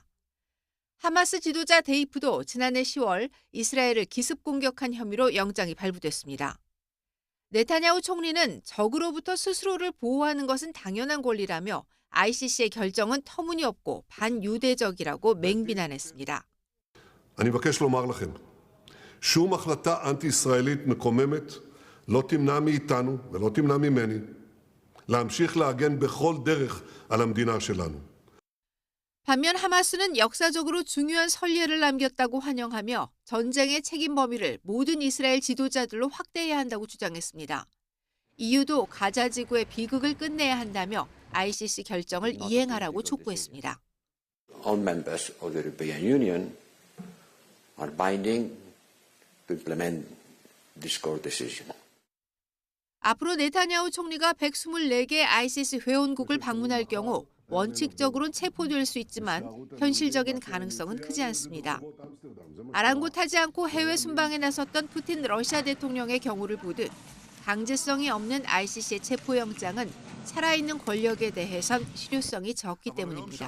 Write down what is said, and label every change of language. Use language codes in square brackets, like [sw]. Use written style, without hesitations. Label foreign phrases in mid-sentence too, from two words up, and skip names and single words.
[ko] 하마스 지도자 데이프도 지난해 10월 이스라엘을 기습 공격한 혐의로 영장이 발부됐습니다. 네타냐후 총리는 적으로부터 스스로를 보호하는 것은 당연한 권리라며 ICC의 결정은 터무니없고 반유대적이라고 맹비난했습니다. [he] אני מבקש לומר לכם, שום החלטה אנטי-ישראלית מקוממת לא תמנע מאיתנו ולא תמנע ממני להמשיך להגן בכל דרך על המדינה שלנו. [ko] 반면 하마스는 역사적으로 중요한 선례를 남겼다고 환영하며 전쟁의 책임 범위를 모든 이스라엘 지도자들로 확대해야 한다고 주장했습니다. EU도 가자 지구의 비극을 끝내야 한다며 ICC 결정을 이행하라고 촉구했습니다. [en] All members of the European Union are binding to implement this court decision. [ko] 앞으로 네타냐후 총리가 124개 ICC 회원국을 방문할 경우 원칙적으로는 체포될 수 있지만 현실적인 가능성은 크지 않습니다. 아랑곳하지 않고 해외 순방에 나섰던 푸틴 러시아 대통령의 경우를 보듯 강제성이 없는 ICC의 체포영장은 살아있는 권력에 대해선 실효성이 적기 때문입니다.